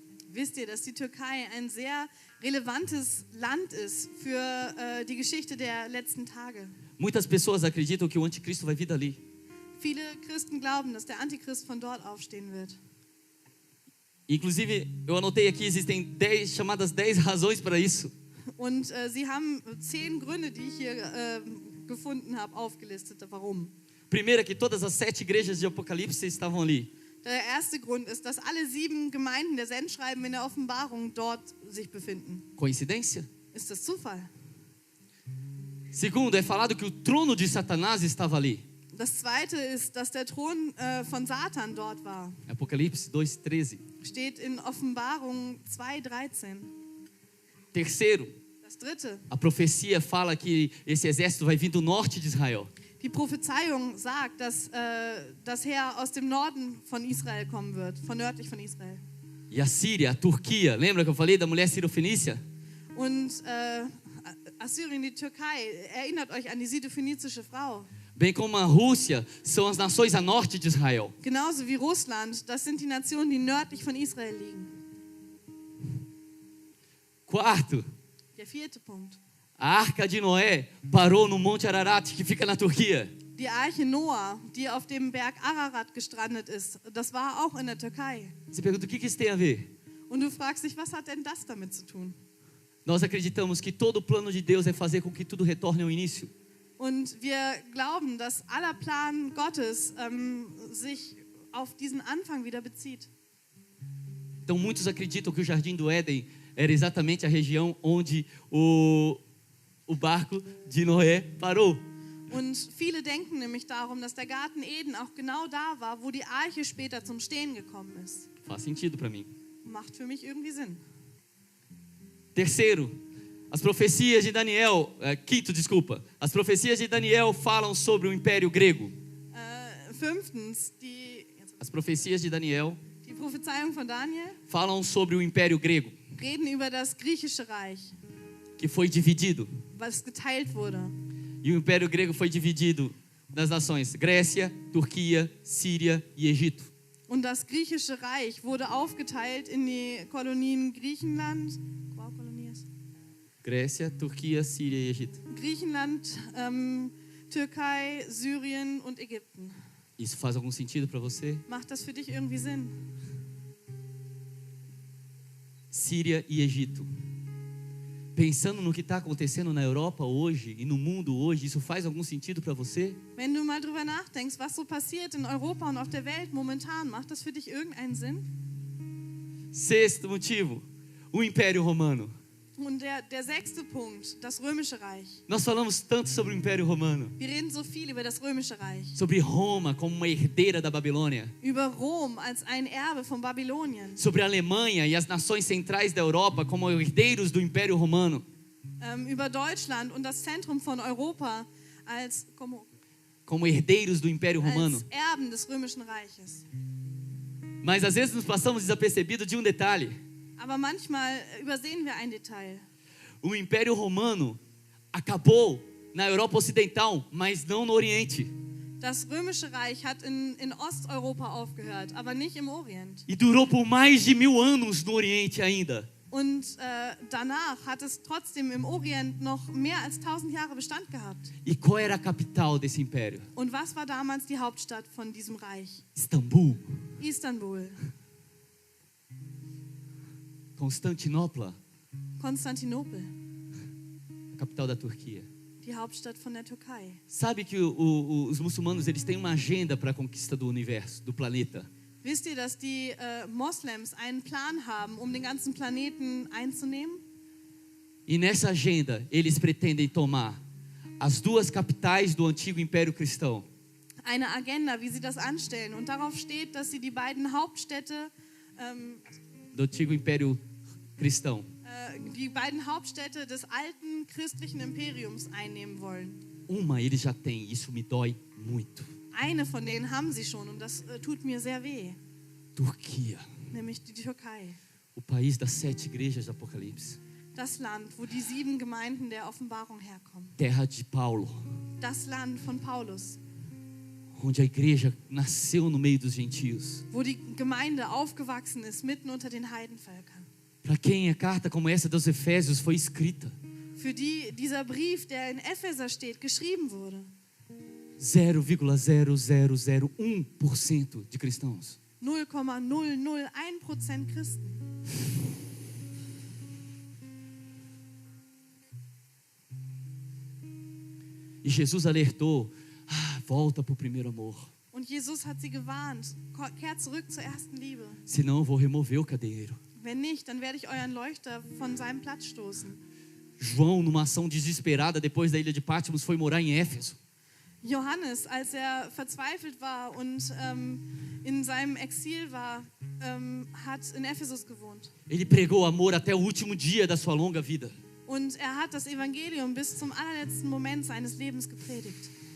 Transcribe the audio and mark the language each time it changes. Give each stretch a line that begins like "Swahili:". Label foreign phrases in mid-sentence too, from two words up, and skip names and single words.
German: Wisst ihr, dass die Türkei ein sehr relevantes Land ist für die Geschichte der letzten Tage?
Portuguese: Muitas pessoas acreditam que o anticristo vai vir dali.
German: Viele Christen glauben, dass der Antichrist von dort aufstehen wird.
Portuguese: Inclusive, eu anotei aqui, existem 10 chamadas 10 razões para isso.
German: Und sie haben 10 Gründe, die ich hier gefunden habe, aufgelistet. Warum?
Portuguese: Primeiro é que todas as 7 igrejas de Apocalipse estavam ali.
German: Der erste Grund ist, dass alle 7 Gemeinden der Sendschreiben in der Offenbarung dort sich befinden.
Portuguese: Coincidência?
German: Ist das Zufall?
Portuguese: Segundo, é falado que o trono de Satanás estava ali.
German: Das zweite ist, dass der Thron von Satan dort war.
Portuguese: Apocalipse 2:13.
German: Steht in Offenbarung 2,13.
Portuguese: Terceiro,
German: Das dritte,
Portuguese: a profecia fala que esse exército vai vir do norte de Israel.
German: die Prophezeiung sagt, dass das Heer aus dem Norden von Israel kommen wird, von nördlich von Israel.
Portuguese: E a Síria, a Turquia, lembra que eu falei da mulher sirofenícia?
German: Und Assyrien, die Türkei, erinnert euch an die sidophönizische Frau.
Portuguese: Bem como a Rússia, são as nações a norte de Israel.
German: Genauso wie Russland, das sind die Nationen, die nördlich von Israel liegen.
Portuguese: Quarto,
German: Der vierte Punkt.
Portuguese: a arca de Noé parou no Monte Ararat, que fica na Turquia.
German: Die Arche Noah, die auf dem Berg Ararat gestrandet ist, das war auch in der Türkei.
Portuguese: Você pergunta, o que isso tem a ver?
German: Und du fragst dich, was hat denn das damit zu tun?
Portuguese: Nós acreditamos que todo o plano de Deus é fazer com que tudo retorne ao início.
German: Und wir glauben, dass aller Plan Gottes sich auf diesen Anfang wieder bezieht.
Portuguese: Então muitos acreditam que o Jardim do Éden era exatamente a região onde o barco de Noé parou.
German: Und viele denken nämlich darum, dass der Garten Eden auch genau da war, wo die Arche später zum Stehen gekommen ist.
Portuguese: Faz sentido para mim.
German: Macht für mich irgendwie Sinn.
Portuguese: Terceiro, as profecias de Daniel, quinto, desculpa. As profecias de Daniel falam sobre o Império Grego.
German: Fünftens,
Portuguese: As profecias de Daniel
German: die Prophezeiung von Daniel
Portuguese: falam sobre o Império Grego,
German: reden über das griechische Reich,
Portuguese: que foi dividido.
German: was geteilt wurde.
Portuguese: E o Império Grego foi dividido nas nações Grécia, Turquia, Síria e Egito.
German: Und das griechische Reich wurde aufgeteilt in die Kolonien Griechenland,
Portuguese: Grécia, Turquia, Síria e Egito.
German: Griechenland, Türkei, Syrien und Ägypten.
Portuguese: Isso faz algum sentido para você?
German: Macht das für dich irgendwie Sinn?
Portuguese: Síria e Egito. Pensando no que está acontecendo na Europa hoje e no mundo hoje, isso faz algum sentido para você?
German: Wenn du mal drüber nachdenkst, was so passiert in Europa und auf der Welt momentan, macht das für dich irgendeinen Sinn?
Portuguese: Sexto motivo, o Império Romano.
German: Und der sechste Punkt, das Römische Reich.
Portuguese: Nós falamos tanto sobre o Império Romano,
German: Wir reden so viel über das Römische Reich.
Portuguese: sobre Roma como uma herdeira da Babilônia,
German: Über Rom als ein Erbe von Babylonien.
Portuguese: sobre a Alemanha e as nações centrais da Europa como herdeiros do Império Romano,
German: Über Deutschland und das Zentrum von Europa als
Portuguese: como herdeiros do Império Romano.
German: Erben des Römischen Reiches.
Portuguese: Mas às vezes nos passamos desapercebidos de um detalhe.
German: Aber manchmal übersehen wir ein Detail.
Portuguese: O Império Romano acabou na Europa Ocidental, mas não no Oriente.
German: Das Römische Reich hat in Osteuropa aufgehört, aber nicht im Orient.
Portuguese: E durou por mais de 1000 anos no Oriente ainda.
German: Und danach hat es trotzdem im Orient noch mehr als 1000 Jahre Bestand gehabt.
Portuguese: E qual era a capital desse império?
German: Und was war damals die Hauptstadt von diesem Reich?
Portuguese: Istambul,
German: Istanbul,
Portuguese: Constantinopla,
German: Konstantinopel,
Portuguese: a capital da Turquia.
German: die Hauptstadt von der Türkei.
Portuguese: Sabe que os muçulmanos eles têm uma agenda para a conquista do universo, do planeta.
German: Wisst ihr, dass die Moslems einen Plan haben, um den ganzen Planeten einzunehmen?
Portuguese: E nessa agenda eles pretendem tomar as duas capitais do antigo Império Cristão.
German: Eine Agenda, wie sie das anstellen. Und darauf steht, dass sie die beiden Hauptstädte,
Portuguese: Do antigo Império Cristão.
German: die beiden Hauptstädte des alten christlichen Imperiums einnehmen wollen.
Portuguese: Uma eles já têm, isso me dói muito.
German: Eine von denen haben sie schon und das tut mir sehr weh,
Portuguese: Turquia,
German: nämlich die Türkei.
Portuguese: o país das 7 igrejas do Apocalipse.
German: Das Land, wo die 7 Gemeinden der Offenbarung herkommen.
Portuguese: Terra de Paulo,
German: Das Land von Paulus,
Portuguese: onde a igreja nasceu no meio dos gentios.
German: wo die Gemeinde aufgewachsen ist, mitten unter den Heidenvölkern.
Portuguese: Para quem a carta como essa dos Efésios foi escrita.
German: Für die dieser Brief, der in Epheser steht, geschrieben wurde.
Portuguese: 0,0001% de cristãos.
German: 0,001% Christen.
Portuguese: E Jesus alertou, volta para o primeiro amor.
German: Und Jesus hat sie gewarnt, kehrt zurück zur ersten Liebe.
Portuguese: Senão eu vou remover o candeeiro.
German: Wenn nicht, dann werde ich euren Leuchter von seinem Platz stoßen.
Portuguese: João, numa ação desesperada depois da ilha de Patmos, foi morar em Éfeso.
German: Johannes, als verzweifelt war und in seinem Exil war, hat in Ephesus gewohnt.
Portuguese: Ele pregou amor até o último dia da sua longa vida.
German: Und hat das Evangelium bis zum allerletzten Moment seines Lebens gepredigt.